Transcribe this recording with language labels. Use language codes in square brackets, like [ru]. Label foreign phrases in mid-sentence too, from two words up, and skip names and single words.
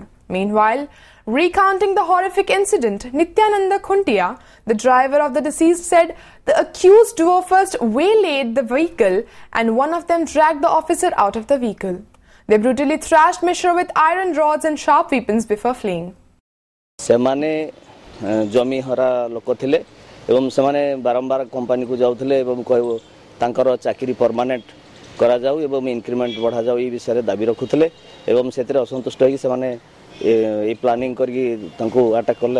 [en] Meanwhile, recounting the horrific incident, Nityananda Khuntia, the driver of the deceased, said the accused duo first waylaid the vehicle and one of them dragged the officer out of the vehicle. They brutally thrashed Mishra with iron rods and sharp weapons before fleeing. [or] ସେମାନେ ଜମି ହରା ଲୋକ ଥିଲେ ଏବଂ ସେମାନେ ବାରମ୍ବାର କମ୍ପାନୀ କୁ ଯାଉଥିଲେ ଏବଂ କହୁଥିଲେ ତାଙ୍କର ଚାକିରି ପରମାନେଣ୍ଟ କରାଯାଉ ଏବଂ ଇନକ୍ରିମେଣ୍ଟ ବଢ଼ାଯାଉ ଏହି ବିଷୟ ରେ ଦାବି ରଖୁଥିଲେ ଏବଂ ସେଥିରେ ଅସନ୍ତୁଷ୍ଟ ହୋଇ ସେମାନେ ଏ ପ୍ଲାନିଂ କରିକେ ତାଙ୍କୁ ଆଟାକ କଲେ